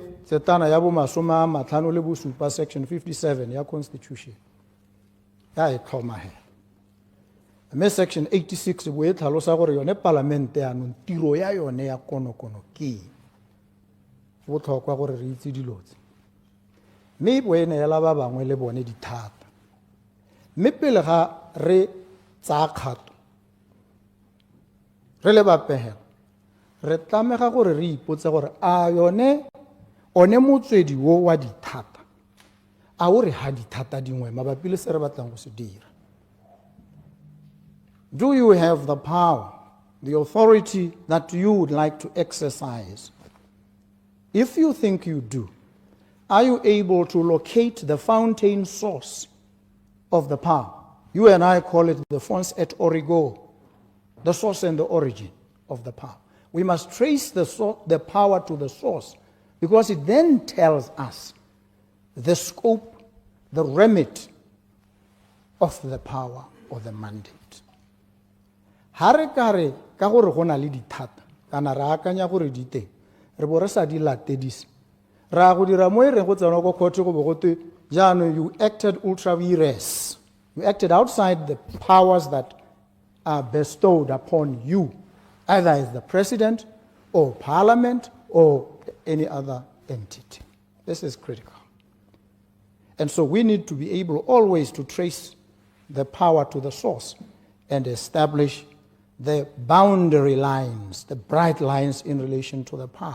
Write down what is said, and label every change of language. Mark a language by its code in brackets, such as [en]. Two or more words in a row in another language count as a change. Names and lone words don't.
[tn] tsetana ya bo 57 section 57 ya constitution ya e tlhomahela mme section 86 bo e tlhalosa gore yone palamente yanong tiro ya yone ya konokono ke botlhokwa gore re itse dilo tse mme bo e neela ba bangwe le bone dithata mme pele ga re tsaya kgato re le bapegela re tlamega gore re ipotse gore a one motswedi wo wa dithata a o re ha dithata dingwe mabapi le se re batlang go se dira. [en] Do you have the power, the authority that you would like to exercise? If you think you do, are you able to locate the fountain source of the power? You and I call it the [la] fons et origo, [en] the source and the origin of the power. We must trace the power to the source because it then tells us the scope, the remit of the power or the mandate. [tn] Hare kare ka gore go na le dithata kana re akanya gore di teng re bo re sa di latedise ra go dira mo e reng go tsena go khothe go bogote jaanong [en] you acted ultra vires, you acted outside the powers that are bestowed upon you either as the president or parliament or any other entity. This is critical. And so we need to be able always to trace the power to the source and establish the boundary lines, the bright lines in relation to the power.